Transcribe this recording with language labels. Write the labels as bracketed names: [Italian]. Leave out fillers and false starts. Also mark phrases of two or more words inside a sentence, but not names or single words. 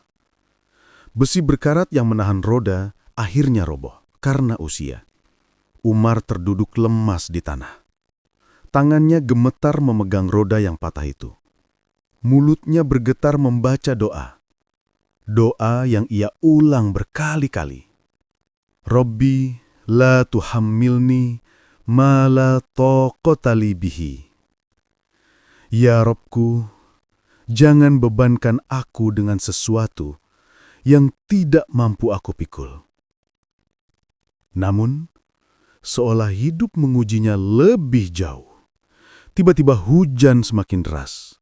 [Indonesian] Besi berkarat yang menahan roda akhirnya roboh karena usia. Umar terduduk lemas di tanah. Tangannya gemetar memegang roda yang patah itu. Mulutnya bergetar membaca doa. Doa yang ia ulang berkali-kali. [Arabic] رب لا تحملني ما لا طاقة لي به. [Indonesian] Ya Rabbku, jangan bebankan aku dengan sesuatu yang tidak mampu aku pikul. Namun, seolah hidup mengujinya lebih jauh. Tiba-tiba hujan semakin deras.